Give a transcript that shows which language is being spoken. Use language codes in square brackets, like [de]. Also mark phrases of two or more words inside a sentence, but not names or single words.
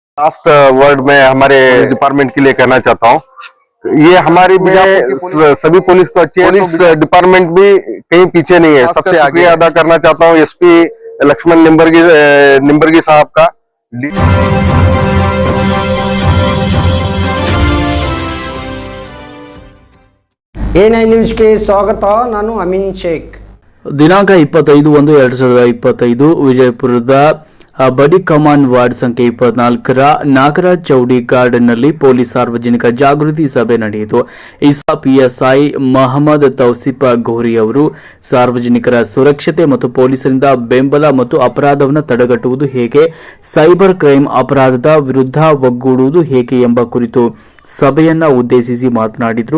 [en] last word [hi] में हमारे डिपार्टमेंट के लिए कहना चाहता हूँ, ये हमारी में सभी पुलिस तो अच्छी है, [en] police department [hi] भी कहीं पीछे नहीं है, सबसे आगे अदा करना चाहता हूँ एसपी लक्ष्मण निंबर्गी साहब का। [kn] A9 ನ್ಯೂಸ್ಗೆ ಸ್ವಾಗತ. ನಾನು ಅಮೀನ್ ಶೇಖ್. ದಿನಾಂಕ 25/1/2025 ವಿಜಯಪುರದ ಬಡಿ ಕಮಾನ್ ವಾರ್ಡ್ ಸಂಖ್ಯೆ 24ರ ನಾಗರಾಜ್ ಚೌಡಿ ಗಾರ್ಡನ್ನಲ್ಲಿ ಪೊಲೀಸ್ ಸಾರ್ವಜನಿಕ ಜಾಗೃತಿ ಸಭೆ ನಡೆಯಿತು. ಇಸಾ ಪಿಎಸ್ಐ ಮಹಮ್ಮದ್ ತೌಸಿಫ್ ಗೋರಿ ಅವರು ಸಾರ್ವಜನಿಕರ ಸುರಕ್ಷತೆ ಮತ್ತು ಪೊಲೀಸರಿಂದ ಬೆಂಬಲ ಮತ್ತು ಅಪರಾಧವನ್ನು ತಡೆಗಟ್ಟುವುದು ಹೇಗೆ, [en] cyber crime [kn] ಅಪರಾಧದ ವಿರುದ್ಧ ಒಗ್ಗೂಡುವುದು ಹೇಗೆ ಎಂಬ ಕುರಿತು ಸಭೆಯನ್ನ ಉದ್ದೇಶಿಸಿ ಮಾತನಾಡಿದರು.